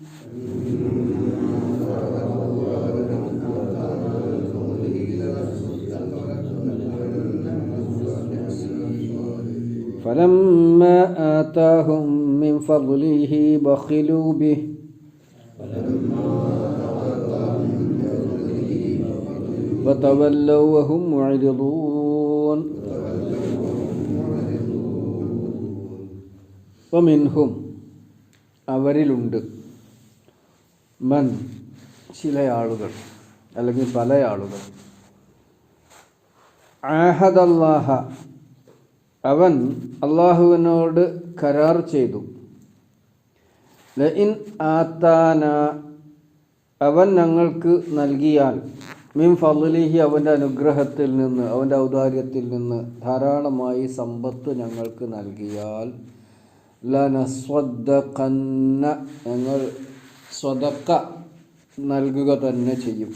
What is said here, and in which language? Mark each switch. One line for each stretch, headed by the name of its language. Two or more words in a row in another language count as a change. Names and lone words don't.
Arabic: فلما آتاهم من فضله بخلوا به وتولوا وهم معرضون.
Malayalam: ومنهم അവരിലുണ്ട് മൻ ചില ആളുകൾ അല്ലെങ്കിൽ പല ആളുകൾ
Arabic: عاهد الله
Malayalam: അവൻ അള്ളാഹുവിനോട് കരാർ ചെയ്തു.
Arabic: لئن آتانا
Malayalam: അവൻ ഞങ്ങൾക്ക് നൽകിയാൽ
Arabic: من فضله
Malayalam: അവൻ്റെ അനുഗ്രഹത്തിൽ നിന്ന് അവൻ്റെ ഔദാര്യത്തിൽ നിന്ന് ധാരാളമായി സമ്പത്ത് ഞങ്ങൾക്ക് നൽകിയാൽ ലനസ്വദ്ദഖന്ന ഞങ്ങൾ സ്വദഖ നൽകുക തന്നെ ചെയ്യും.